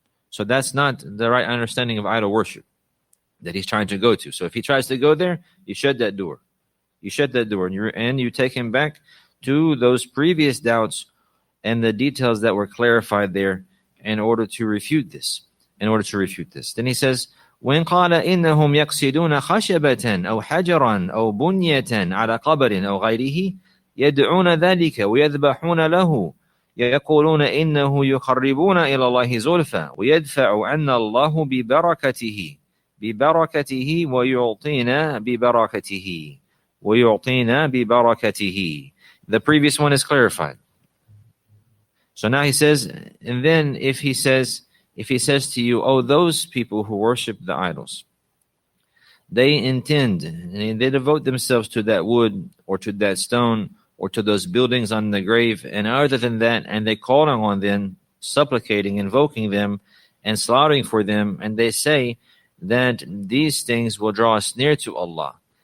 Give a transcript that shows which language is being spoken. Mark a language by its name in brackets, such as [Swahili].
[English] So that's not the right understanding of idol worship that he's trying to go to. So if he tries to go there, you shut that door. You shut that door, and you take him back to those previous doubts and the details that were clarified there in order to refute this. Then he says, [Arabic] وإن قال إنهم يقصدون خشبة أو حجرا أو بنية على قبر أو غيره يدعون ذلك ويذبحون له يقولون إنه يقربون إلى الله زلفى ويدفع عنا الله ببركته ويعطينا ببركته. [English] The previous one is clarified. So now he says, and then if he says to you, oh, those people who worship the idols, they intend and they devote themselves to that wood or to that stone or to those buildings on the grave, and other than that, and they call on them, supplicating, invoking them, and slaughtering for them, and they say that these things will draw us near to Allah,